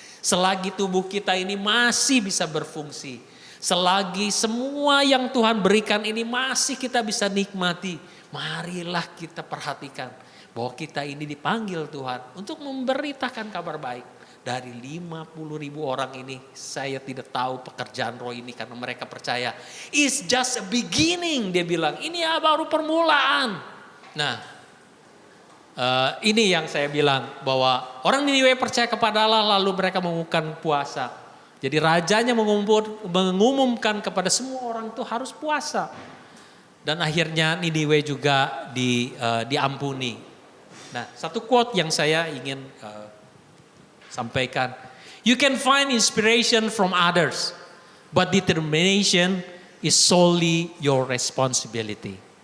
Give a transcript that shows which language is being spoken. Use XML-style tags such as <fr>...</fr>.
<id>Selagi tubuh kita ini masih bisa berfungsi. Selagi semua yang Tuhan berikan ini masih kita bisa nikmati. Marilah kita perhatikan bahwa kita ini dipanggil Tuhan untuk memberitakan kabar baik. Dari 50.000 orang ini saya tidak tahu pekerjaan roh ini karena mereka percaya.</id> <en>It's just a beginning,</en> <id>dia bilang. Ini ya baru permulaan. Nah, ini yang saya bilang bahwa orang Niniwe percaya kepada Allah lalu mereka mengumumkan puasa. Jadi rajanya mengumumkan kepada semua orang itu harus puasa. Dan akhirnya Niniwe juga diampuni. Nah, satu quote yang saya ingin sampaikan.</id> <en>You can find inspiration from others, but determination is solely your responsibility.</en>